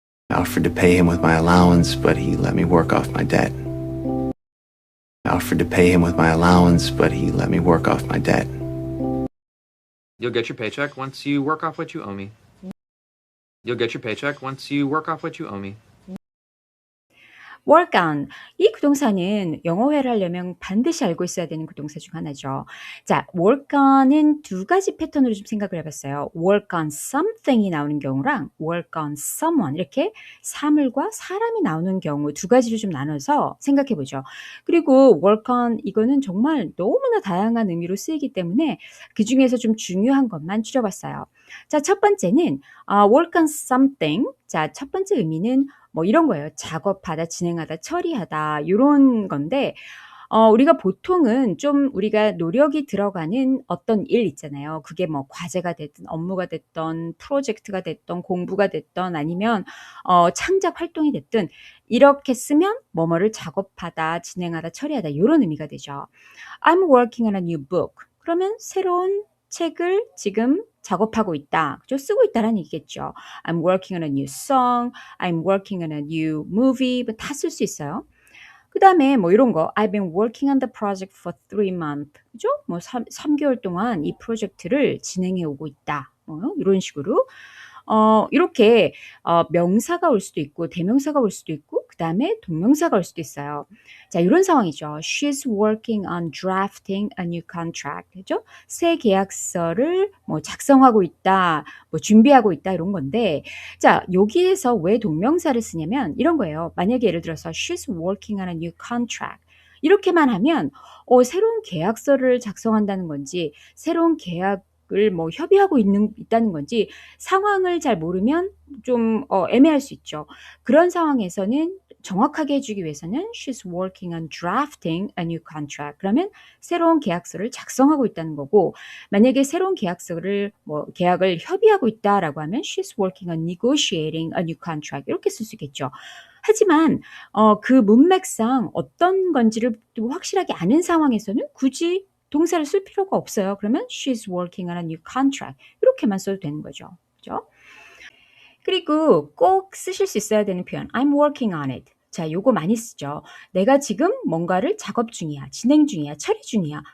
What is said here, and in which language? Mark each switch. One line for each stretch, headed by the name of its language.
English: I offered to pay him with my allowance, but he let me work off my debt. I offered to pay him with my allowance, but he let me work off my debt. You'll get your paycheck once you work off what you owe me. You'll get your paycheck once you work off what you owe me. work on.
Korean: 이 구동사는 영어회를 하려면 반드시 알고 있어야 되는 구동사 중 하나죠. 자, work on은 두 가지 패턴으로 좀 생각을 해봤어요. work on something이 나오는 경우랑 work on someone 이렇게 사물과 사람이 나오는 경우 두 가지로 좀 나눠서 생각해보죠. 그리고 work on 이거는 정말 너무나 다양한 의미로 쓰이기 때문에 그 중에서 좀 중요한 것만 추려봤어요. 자, 첫 번째는 work on something. 자, 첫 번째 의미는 뭐 이런 거예요. 작업하다, 진행하다, 처리하다 이런 건데 우리가 보통은 좀 우리가 노력이 들어가는 어떤 일 있잖아요. 그게 뭐 과제가 됐든 업무가 됐든 프로젝트가 됐든 공부가 됐든 아니면 창작 활동이 됐든 이렇게 쓰면 뭐뭐를 작업하다, 진행하다, 처리하다 이런 의미가 되죠.
English: I'm working on a new book.
Korean: 그러면 새로운 책을 지금 작업하고 있다. 그죠? 쓰고 있다라는 얘기겠죠.
English: I'm working on a new song. I'm working on a new movie.
Korean: 다 쓸 수 있어요. 그 다음에 뭐 이런 거
English: I've been working on the project for 3 months.
Korean: 그죠? 뭐 3개월 동안 이 프로젝트를 진행해 오고 있다. 이런 식으로 이렇게 명사가 올 수도 있고 대명사가 올 수도 있고 그 다음에 동명사가 올 수도 있어요. 자, 이런 상황이죠.
English: She's working on drafting a new contract.
Korean: 그죠? 새 계약서를 뭐 작성하고 있다, 뭐 준비하고 있다 이런 건데, 자, 여기에서 왜 동명사를 쓰냐면 이런 거예요. 만약에 예를 들어서
English: she's working on a new contract.
Korean: 이렇게만 하면 새로운 계약서를 작성한다는 건지 새로운 계약을 뭐 협의하고 있다는 건지 상황을 잘 모르면 좀 애매할 수 있죠. 그런 상황에서는 정확하게 해주기 위해서는
English: she's working on drafting a new contract.
Korean: 그러면 새로운 계약서를 작성하고 있다는 거고, 만약에 새로운 계약서를 뭐 계약을 협의하고 있다라고 하면
English: she's working on negotiating a new contract
Korean: 이렇게 쓸 수 있겠죠. 하지만 그 문맥상 어떤 건지를 또 확실하게 아는 상황에서는 굳이 동사를 쓸 필요가 없어요. 그러면
English: she's working on a new contract
Korean: 이렇게만 써도 되는 거죠. 그죠? 그리고 꼭 쓰실 수 있어야 되는 표현
English: I'm working on it.
Korean: 자, 요거 많이 쓰죠. 내가 지금 뭔가를 작업 중이야, 진행 중이야, 처리 중이야.